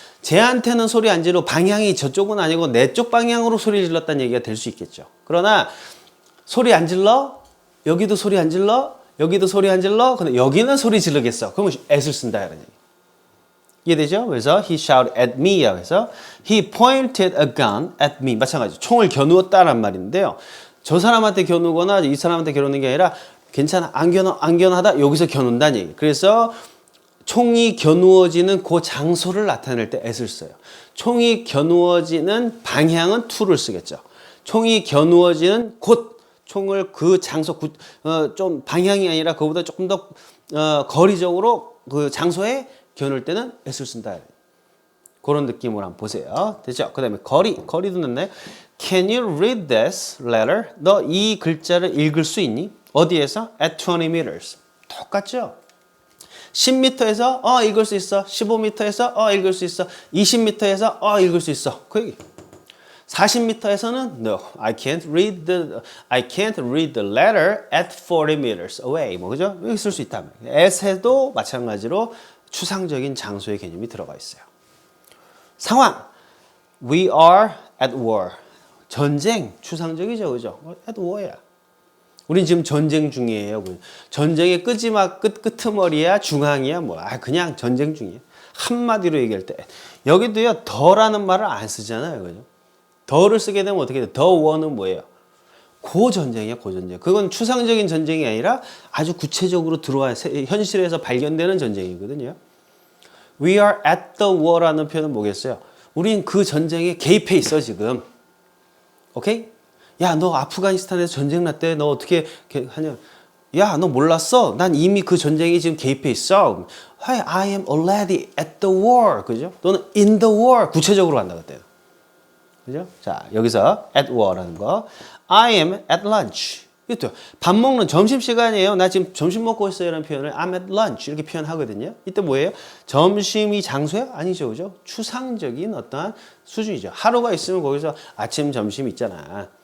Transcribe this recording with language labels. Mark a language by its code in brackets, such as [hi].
[ko] 쟤한테는 소리 안 지르고 방향이 저쪽은 아니고 내 쪽 방향으로 소리를 질렀다는 얘기가 될 수 있겠죠. 그러나 소리 안 질러? 여기도 소리 안 질러? 여기도 소리 안 질러? 근데 여기는 소리 지르겠어. 그러면 at을 쓴다 이런 얘기. 이해되죠? 그래서 [en] he shouted at me 그래서 he pointed a gun at me [ko] 마찬가지 총을 겨누었다란 말인데요. 저 사람한테 겨누거나 이 사람한테 겨누는 게 아니라 괜찮아 안 겨누하다 여기서 겨눈다는 얘기. 그래서 총이 겨누어지는 그 장소를 나타낼 때 at을 써요. 총이 겨누어지는 방향은 to를 쓰겠죠. 총이 겨누어지는 곳 총을 그 장소 좀 방향이 아니라 그보다 조금 더 거리적으로 그 장소에 겨눌 때는 at을 쓴다. 그런 느낌으로 한번 보세요. 됐죠? 그 다음에 거리도 넣네. [en] Can you read this letter? [ko] 너 이 글자를 읽을 수 있니? 어디에서? [en] At 20 meters. [ko] 똑같죠? 10m에서 읽을 수 있어. 15m에서 읽을 수 있어. 20m에서 읽을 수 있어. 그 얘기. 40m에서는 [en] no, I can't read the letter at 40 meters away. [ko] 뭐 그죠? 여기 쓸 수 있다. at에도 마찬가지로 추상적인 장소의 개념이 들어가 있어요. 상황. [en] We are at war. [ko] 전쟁. 추상적이죠. 그죠? [en] at war야. [ko] 우린 지금 전쟁 중이에요. 전쟁의 끄트머리야, 중앙이야, 그냥 전쟁 중이에요. 한마디로 얘기할 때. 여기도요, 더라는 말을 안 쓰잖아요. 그죠? 더를 쓰게 되면 어떻게 돼요? 더 원은 뭐예요? 고전쟁이야, 고전쟁. 그건 추상적인 전쟁이 아니라 아주 구체적으로 들어와 현실에서 발견되는 전쟁이거든요. [en] We are at the war라는 [ko] 표현은 뭐겠어요? 우린 그 전쟁에 개입해 있어, 지금. 오케이? 야, 너 아프가니스탄에서 전쟁 났대. 너 어떻게 하냐? 야, 너 몰랐어? 난 이미 그 전쟁에 지금 개입해 있어. [en] Hi, I am already at the war. [ko] 그죠? 또는 [en] in the war. [ko] 구체적으로 간다 그때요. 그죠? 자, 여기서 at war라는 거. [en] I am at lunch. [ko] 이것도 밥 먹는 점심시간이에요. 나 지금 점심 먹고 있어요. 라는 표현을 [en] I'm at lunch [ko] 이렇게 표현하거든요. 이때 뭐예요? 점심이 장소야? 아니죠. 그죠? 추상적인 어떠한 수준이죠. 하루가 있으면 거기서 아침, 점심 있잖아.